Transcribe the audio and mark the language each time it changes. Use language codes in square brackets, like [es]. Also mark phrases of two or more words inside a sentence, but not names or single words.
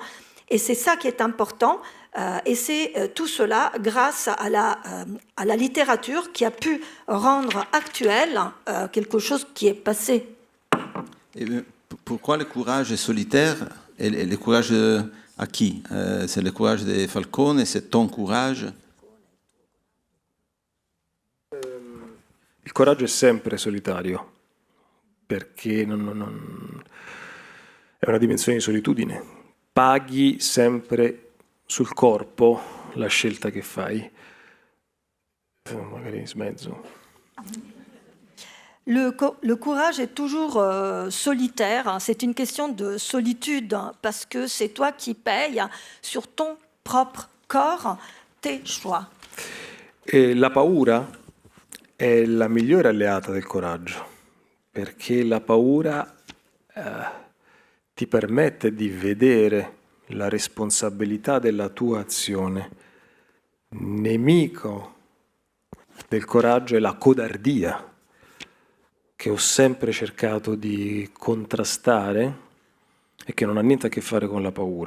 [fr] Et c'est ça qui est important. Et c'est tout cela grâce à la littérature qui a pu rendre actuel quelque chose qui est passé. Et pourquoi le courage solitaire et le courage [it] a chi? [fr] C'est le courage de Falcone, c'est ton courage? [it] Il coraggio è sempre solitario, perché è una dimensione di solitudine. Paghi sempre sul corpo la scelta che fai. Magari smezzo. [fr] Le courage est toujours solitaire, c'est une question de solitude, parce que c'est toi qui payes sur ton propre corps tes choix. [it] E la paura è la migliore alleata del coraggio, perché la paura ti permette di vedere la responsabilità della tua azione. Nemico del coraggio è la codardia, che ho sempre cercato di contrastare e che non ha niente a che fare con la paura.